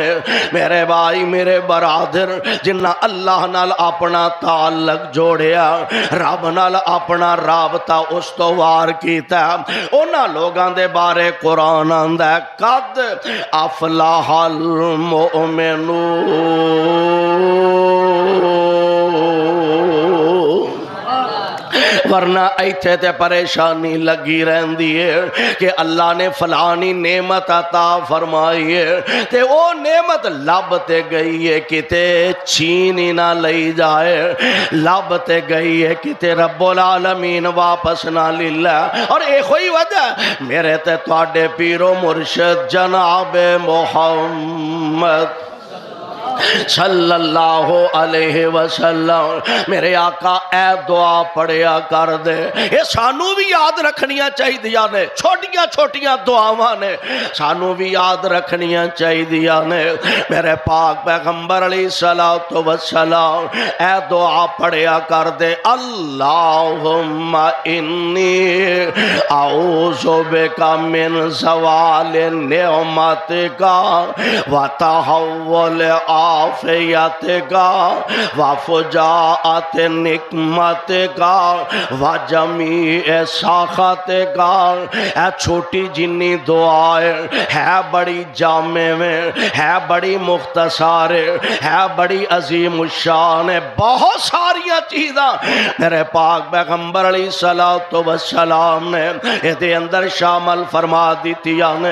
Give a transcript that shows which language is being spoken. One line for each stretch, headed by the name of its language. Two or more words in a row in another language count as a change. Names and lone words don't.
Punjabi: میرے بھائی میرے برادر، جنہ اللہ نال اپنا تعلق جوڑیا، رب نال اپنا رابطہ استوار کیتا، انہاں لوگاں دے بارے قرآن آندا ہے
Arabic: قد افلح
Punjabi: المؤمنون ورنہ ایتھے تے پریشانی لگی رہندی ہے کہ اللہ نے فلانی نعمت عطا فرمائی ہے تے او نعمت لب تے گئی ہے کتے چھینی نہ لئی جائے، لب تے گئی ہے کتے
Arabic: رب العالمین
Punjabi: واپس نہ لے۔ اور ایک ہوئی وجہ میرے تے تواڈے پیر و مرشد جناب محمد
Arabic: صلی اللہ علیہ وسلم
Punjabi: میرے آقا اے دعا پڑھیا کر دے۔ یہ سانو بھی یاد رکھنیاں چاہیے نے، چھوٹیاں چھوٹیاں دعاواں نے سانو بھی یاد رکھنیاں چاہیے نے۔ میرے پاک پیغمبر
Arabic: علیہ الصلوۃ والسلام
Punjabi: اے دعا پڑھیا کر دے،
Arabic: اللہم انی اعوذ بک من زوال نعمتک وتحول عافیت کا وفجاعت نقمت کا وجمیع ساخت کا۔
Punjabi: اے چھوٹی جنی دعائیں ہے بڑی جامع میں، ہے بڑی مختصر ہے بڑی عظیم الشان ہے، بہت ساریاں چیزاں میرے پاک پیغمبر
Arabic: علیہ الصلوۃ والسلام
Punjabi: نے یہ اندر شامل فرما دیتیاں نے۔